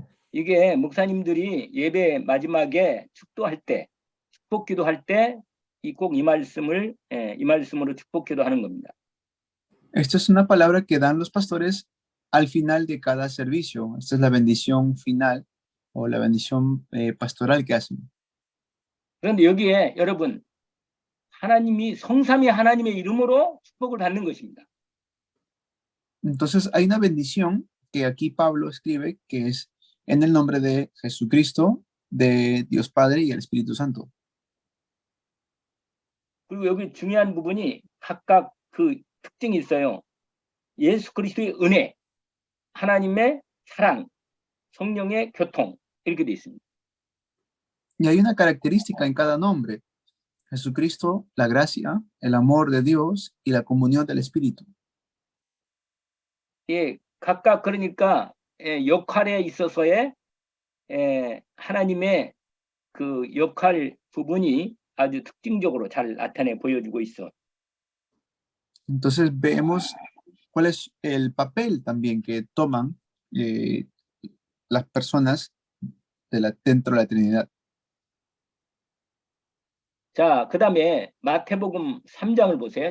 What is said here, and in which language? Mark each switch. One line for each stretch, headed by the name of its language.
Korean: 이게 목사님들이 예배 마지막에 축도할 때, 축복 기도할 때 꼭 이 말씀으로 축복 기도하는 겁니다.
Spanish: Esta es una palabra que dan los pastores al final de cada servicio. Esta es la bendición final o la bendición pastoral que hacen.
Korean: 그런데 여기에 여러분 하나님이 성삼위 하나님의 이름으로 축복을 받는 것입니다.
Spanish: Entonces hay una bendición que aquí Pablo escribe que es en el nombre de Jesucristo, de Dios Padre y el Espíritu Santo.
Korean: 그리고 여기 중요한 부분이 각각 그 특징이 있어요. 예수 그리스도의 은혜, 하나님의 사랑, 성령의 교통 이렇게 돼 있습니다.
Spanish: Y hay una característica en cada nombre. Jesucristo, la gracia, el amor de Dios y la comunión del Espíritu.
Korean: 예, 각각 그러니까 역할에 있어서의 하나님의 그 역할 부분이 아주 특징적으로 잘 나타내 보여주고 있어.
Spanish: Entonces vemos cuál es el papel también que toman las personas dentro de la Trinidad.
Korean: 자, 그 다음에 마태복음 3장을 보세요.